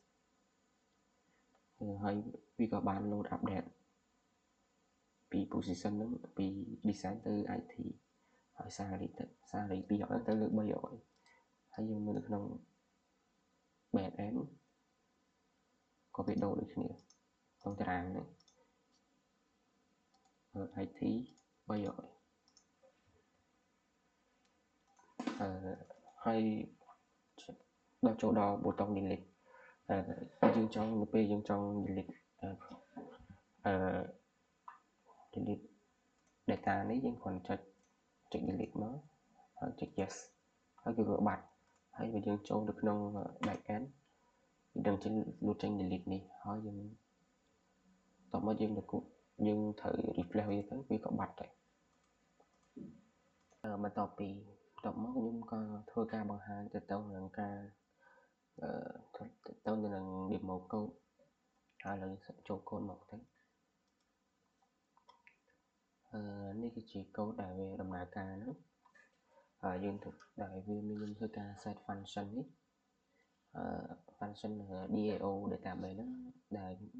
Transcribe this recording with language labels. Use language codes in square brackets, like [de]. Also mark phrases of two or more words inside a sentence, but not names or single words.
[km] ហើយវាក៏បាន [en] load update [km] ពី position ហ្នឹងពី design ទៅ IT ហើយ salary 200ទៅលើ300ហើយយើងមើលនៅក្នុង [en] back end [km] ក៏វាដូរដូចគ្នាក្នុងតារាងហ្នឹង IT 300ហើយដល់ចូលដល់ប៊ូតុង delete យើងចង់នៅពេលយើងចង់ delete [en] delete data [km] នេះយើងគ្រាន់ចុច delete មកហើយចុច yes ហើយវាបាត់ហើយបើយើងចូលទៅក្នុង [en] back end [km] វាដឹងចេញលុបចេញ delete នេះហើយយើងតមកយើងត្រូវ refresh វាទៅវាក៏បាត់ដែរ បន្ទាប់មកខ្ញុំក៏ធ្វើការបង្ហាញទៅនឹងការទៅនឹង [en] demo code [km] ហើយឥឡូវចូល code មកទៅនេះគឺជា code ដែលវាដំណើរការហ្នឹងយើងដែលវាមានធ្វើការ [en] set function [km] នេះ [en] function DAO database [km] ហ្នឹងដែល